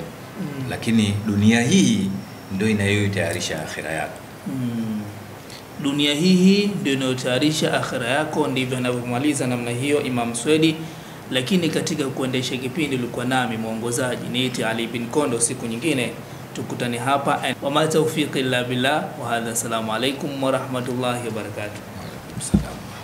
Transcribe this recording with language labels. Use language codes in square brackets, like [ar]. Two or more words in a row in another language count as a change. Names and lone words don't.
[sw] Lakini dunia hii ndio inayotayarisha akhira yako. Dunia hii ndio inayotayarisha akhira yako, ndivyo anavyomaliza namna hiyo Imam Swedi. Lakini katika kuendesha kipindi ulikuwa nami mwongozaji niite Ali bin Kondo. Siku nyingine tukutane hapa. [ar] وما توفيقي إلا بالله وهذا. السلام عليكم ورحمة الله وبركاته.